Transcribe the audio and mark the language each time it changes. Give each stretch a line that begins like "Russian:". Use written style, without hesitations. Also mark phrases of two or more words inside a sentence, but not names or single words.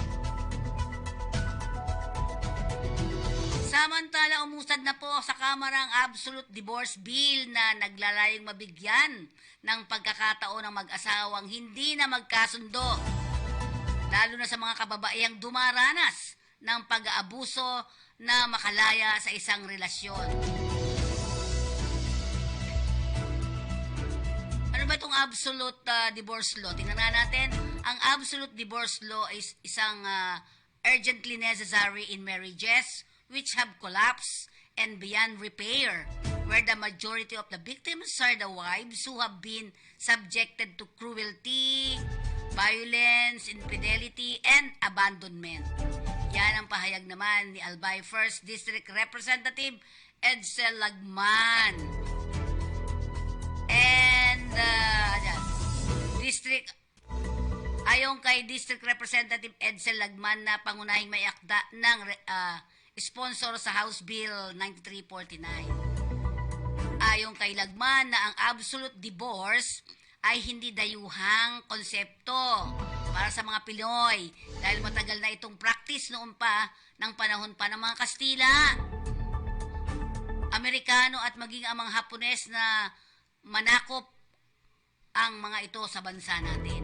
Filipino: Samantala, umusad na po sa Kamara ang Absolute Divorce Bill na naglalayong mabigyan ng pagkakataon ng mag-asawang hindi na magkasundo, lalo na sa mga kababaihang dumaranas ng pag-aabuso na makalaya sa isang relasyon. Ano ba itong Absolute Divorce Law? Tingnan natin.
English: Ang Absolute Divorce Law is isang urgently necessary in marriages which have collapsed and beyond repair, where the majority of the victims are the wives who have been subjected to cruelty, violence, infidelity, and abandonment.
Filipino: Yan ang pahayag naman ni Albay 1st District Representative Edsel Lagman. And ayon kay District Representative Edsel Lagman na pangunahing may akda ng sponsor sa House Bill 9349. Ayon kay Lagman na ang absolute divorce ay hindi dayuhang konsepto para sa mga Pinoy dahil matagal na itong practice noon pa ng panahon pa ng mga Kastila, Amerikano at maging ang mga Hapones na manakop ang mga ito sa bansa natin.